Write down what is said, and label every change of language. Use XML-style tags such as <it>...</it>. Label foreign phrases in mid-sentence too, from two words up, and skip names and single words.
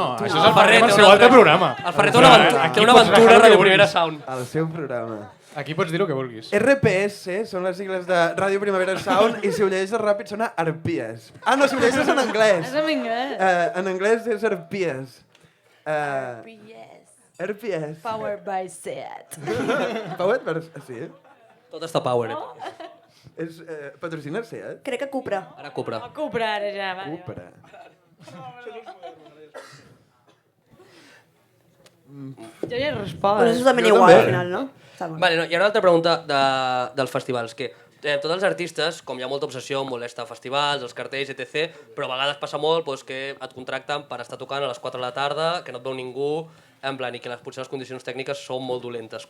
<ca>Això és el Ferrer, el seu altre programa. El Ferrer té una aventura a Ràdio Primavera Sound. El seu programa. Aquí pots dir el que vulguis. RPS són les sigles de Ràdio Primavera Sound i si ho llegeixes ràpid sona Arpies. Ah, no, si ho llegeixes en anglès. És en anglès. En anglès és Arpies. Yes. RPS.</ca> <en>Powered by Seat. Powered by...</en> <ca>Sí? Tot està power. És patrocina Seat? Crec que Cupra. Ara Cupra. A Cupra ara ja, va. Cupra. Jo ja he respost. Però és exactament Jo igual, també. al final, no? Vale, no, hi ha una altra pregunta dels festivals, que tots els artistes, com hi ha molta obsessió amb voler estar a festivals, els cartells, etc., però a vegades passa molt doncs, que et contracten per estar tocant a les 4 de la tarda, que no et veu ningú, en plan, i que potser les condicions tècniques són molt dolentes.</ca>